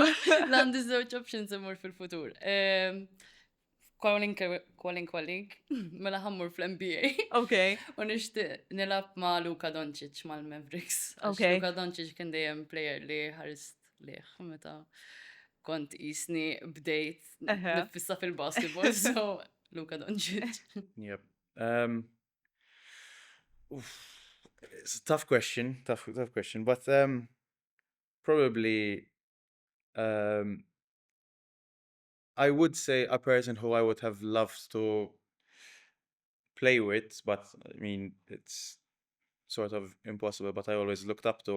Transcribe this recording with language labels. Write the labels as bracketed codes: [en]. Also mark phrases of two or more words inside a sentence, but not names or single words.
[mt] L-għandi żewġ options imur fil-futur. Kwalinkwa lig, mela ħammur fl-NBA. Okay. U nixtieq nilab ma' Luka Doncic mal-Mavericks. Okay. Luka Doncic kien dejjem plejer li ħarist liħ meta kont isni bdejt nifissa fil-basketball, so Luka Doncic. Yep. [en] It's a tough question, but probably I would say a person who I would have loved to play with, but I mean, it's sort of impossible, but I always looked up to.